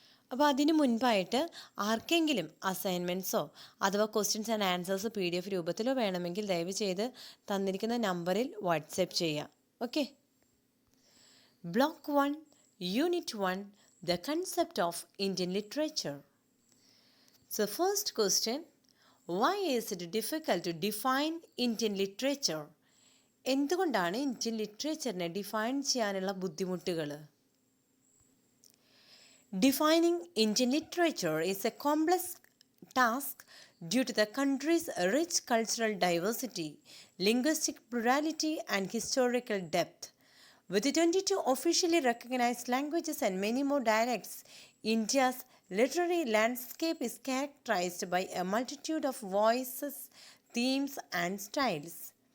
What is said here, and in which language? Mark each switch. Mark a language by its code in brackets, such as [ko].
[ml] അപ്പോൾ അതിന് മുൻപായിട്ട് ആർക്കെങ്കിലും അസൈൻമെൻറ്റ്സോ അഥവാ [en] questions and answers [ml] PDF രൂപത്തിലോ വേണമെങ്കിൽ ദയവ് ചെയ്ത് തന്നിരിക്കുന്ന നമ്പറിൽ വാട്സപ്പ് ചെയ്യാം. Okay. [en] Block 1, unit 1, the concept of Indian literature. So first question, why is it difficult to define Indian literature? [ml] എന്തുകൊണ്ടാണ് ഇന്ത്യൻ ലിറ്ററേച്ചറിനെ ഡിഫൈൻ ചെയ്യാനുള്ള ബുദ്ധിമുട്ടുകൾ? [en] Defining Indian literature is a complex task due to the country's rich cultural diversity, linguistic plurality, and historical depth. With 22 officially recognized languages and many more dialects, India's literary landscape is characterized by a multitude of voices, themes, and styles.